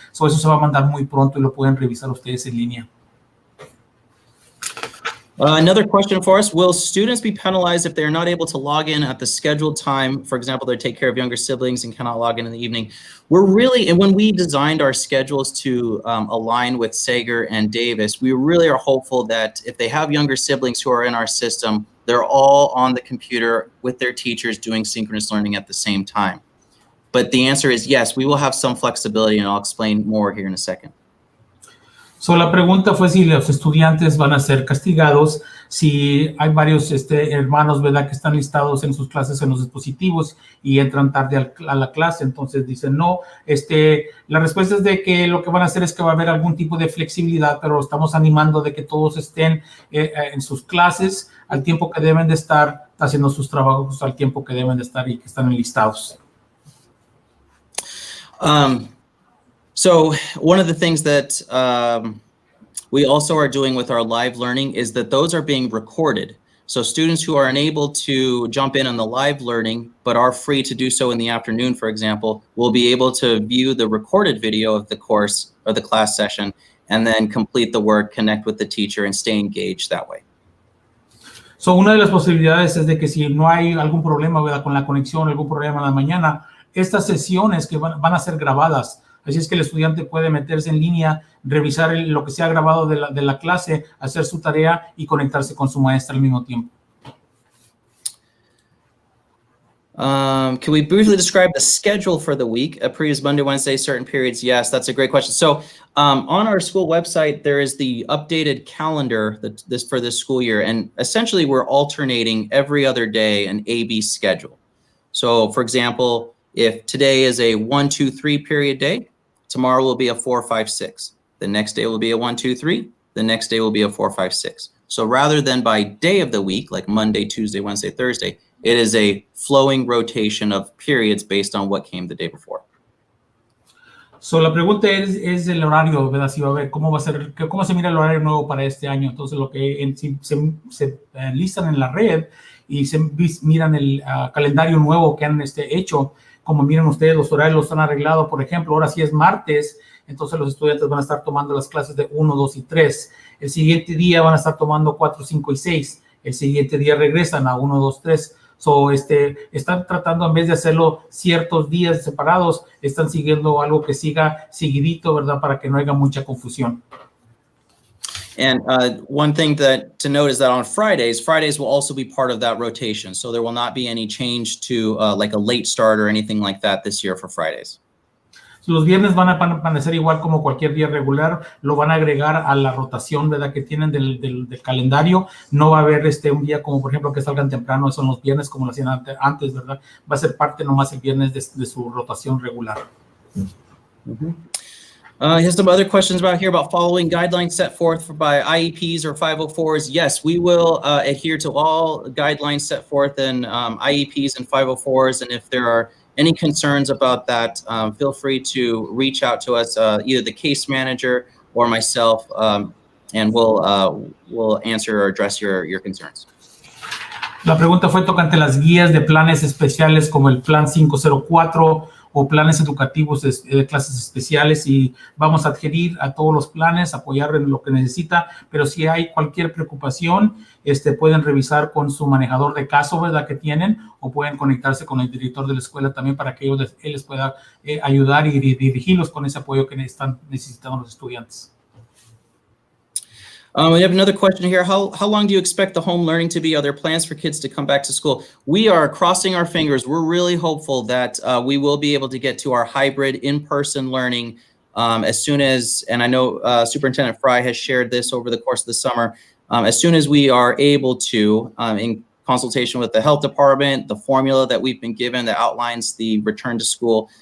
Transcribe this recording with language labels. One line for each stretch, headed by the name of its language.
Spanish: Eso se va a mandar muy pronto y lo pueden revisar ustedes en línea.
English: Another question for us, will students be penalized if they're not able to log in at the scheduled time? For example, they take care of younger siblings and cannot log in the evening. And when we designed our schedules to align with Sager and Davis, we really are hopeful that if they have younger siblings who are in our system, they're all on the computer with their teachers doing synchronous learning at the same time. But the answer is yes, we will have some flexibility, and I'll explain more here in a second.
Spanish: So, la pregunta fue si los estudiantes van a ser castigados si hay varios hermanos, ¿verdad?, que están listados en sus clases en los dispositivos y entran tarde a la clase. Entonces dicen no. La respuesta es de que lo que van a hacer es que va a haber algún tipo de flexibilidad, pero estamos animando de que todos estén en sus clases al tiempo que deben de estar, haciendo sus trabajos al tiempo que deben de estar y que están enlistados.
English: So one of the things that we also are doing with our live learning is that those are being recorded. So students who are unable to jump in on the live learning, but are free to do so in the afternoon, for example, will be able to view the recorded video of the course or the class session and then complete the work, connect with the teacher, and stay engaged that way.
Spanish: So, una de las posibilidades es de que si no hay algún problema, ¿verdad?, con la conexión, algún problema en la mañana, estas sesiones que van a ser grabadas. Así es que el estudiante puede meterse en línea, revisar lo que se ha grabado de la clase, hacer su tarea y conectarse con su maestra al mismo tiempo.
English: Can we briefly describe the schedule for the week? Previous Monday, Wednesday, certain periods? Yes, that's a great question. So on our school website, there is the updated calendar for this school year. And essentially, we're alternating every other day an A-B schedule. So for example, if today is a 1, 2, 3 period day, tomorrow will be a 4, 5, 6. The next day will be a 1, 2, 3. The next day will be a 4, 5, 6. So rather than by day of the week, like Monday, Tuesday, Wednesday, Thursday, it is a flowing rotation of periods based on what came the day before.
Spanish: So, la pregunta es el horario, ¿verdad? Si va a ver cómo se mira el horario nuevo para este año. Entonces, lo que se listan en la red y se miran el calendario nuevo que han hecho. Como miren ustedes, los horarios los han arreglado. Por ejemplo, ahora sí es martes, entonces los estudiantes van a estar tomando las clases de 1, 2 y 3. El siguiente día van a estar tomando 4, 5 y 6. El siguiente día regresan a 1, 2, 3. So, están tratando, en vez de hacerlo ciertos días separados, están siguiendo algo que siga seguidito, ¿verdad?, para que no haya mucha confusión.
English: And one thing to note is that on Fridays will also be part of that rotation. So there will not be any change to like a late start or anything like that this year for Fridays.
Spanish: Los viernes van a ser igual como cualquier día regular, lo van a agregar a la rotación, ¿verdad?, que tienen del calendario. No va a haber un día como, por ejemplo, que salgan temprano, eso en los viernes como lo hacían antes, ¿verdad? Va a ser parte nomás el viernes de su rotación regular. Mm-hmm.
English: Here's some other questions about here about following guidelines set forth by IEPs or 504s. Yes, we will adhere to all guidelines set forth in IEPs and 504s. And if there are any concerns about that, feel free to reach out to us, either the case manager or myself, and we'll answer or address your concerns.
Spanish: La pregunta fue tocante las guías de planes especiales como el plan 504 o planes educativos de clases especiales, y vamos a adherir a todos los planes, apoyar en lo que necesita, pero si hay cualquier preocupación, pueden revisar con su manejador de caso, ¿verdad?, que tienen, o pueden conectarse con el director de la escuela también para que él les pueda ayudar y dirigirlos con ese apoyo que están necesitando los estudiantes.
English: We have another question here. How long do you expect the home learning to be? Are there plans for kids to come back to school? We are crossing our fingers. We're really hopeful that we will be able to get to our hybrid in-person learning as soon as, and I know Superintendent Fry has shared this over the course of the summer, as soon as we are able to, in consultation with the health department, the formula that we've been given that outlines the return to school.